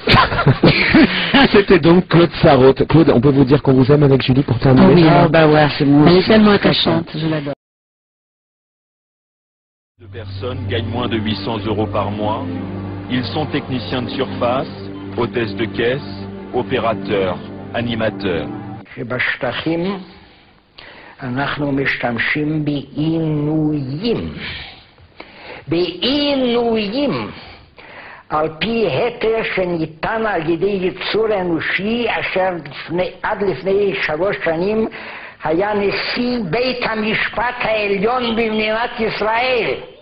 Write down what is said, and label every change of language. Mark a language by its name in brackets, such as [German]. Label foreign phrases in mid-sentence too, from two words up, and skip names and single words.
[French] C'était donc Claude Sarraute. Claude, on peut vous dire qu'on vous aime avec Julie pour terminer? Oui, bah ouais, c'est moi. Elle est tellement attachante, je l'adore. De personnes gagnent moins de 800 € par mois. Ils sont techniciens de surface, hôtesses de caisse, opérateurs, animateurs. [Hebrew] אנחנו משתמשים בעינויים על פי היתר שניתן על ידי יצור אנושי אשר עד לפני 3 שנים היה נשיא בית המשפט העליון במדינת ישראל.